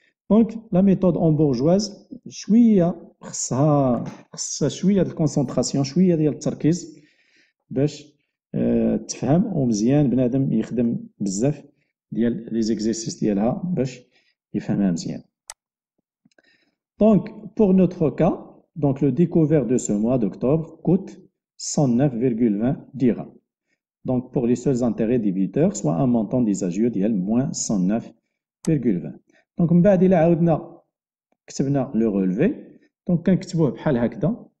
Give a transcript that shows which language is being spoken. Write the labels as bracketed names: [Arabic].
[Arabic] دونك لا ميثود اون بورجواز شويه خصها شويه ديال الكونسونطراسيون، شويه ديال التركيز باش تفهم، ومزيان بنادم يخدم بزاف ديال لي زيكزيرسيس ديالها باش يفهمها مزيان. [French] دونك pour notre cas, donc le découvert de ce mois d'octobre coûte 109,20 dirhams. Donc pour les seuls intérêts débiteurs, soit un montant des agios ديال moins 109,20. [Arabic] دونك من بعد إلا عاودنا كتبنا لو رولفي، دونك كنكتبوه بحال هكذا.